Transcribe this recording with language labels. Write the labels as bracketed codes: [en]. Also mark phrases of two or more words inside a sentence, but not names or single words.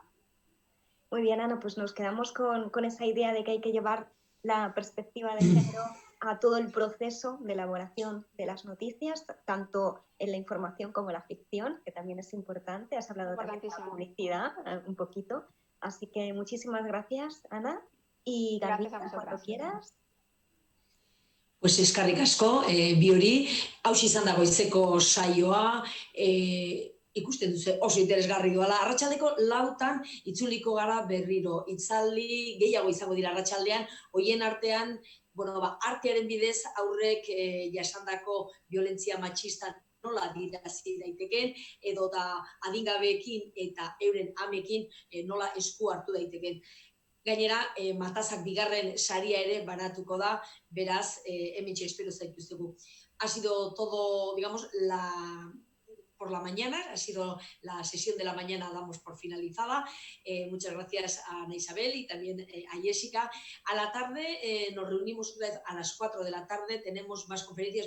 [es] Muy bien, Ana, pues nos quedamos con esa idea de que hay que llevar la perspectiva de género a todo el proceso de elaboración de las noticias, tanto en la información como en la ficción, que también es importante. Has hablado también de la publicidad un poquito. Así que muchísimas gracias, Ana. Y Garbina, cuando quieras. [eu] Pues eskerrik asko, bi hori, hauxe izan da goizeko saioa, ikusten duzu oso interesgarri doala. Arratsaldeko 4:00 itzuliko gara berriro. Hitzaldi gehiago izango dira arratsaldean, hoien artean, artearen bidez aurrek jasandako violentzia matxista nola adierazi daitekeen, edota adingabeekin eta euren amekin nola esku hartu daitekeen. Gainera, Matazak bigarren saria ere banatuko da, beraz, hementxe espero zaituztegu. [es] Ha sido todo, digamos, por la mañana, ha sido la sesión de la mañana, damos por finalizada. Muchas gracias a Ana Isabel y también a Jessica. A la tarde nos reunimos otra vez a las 4 de la tarde, tenemos más conferencias.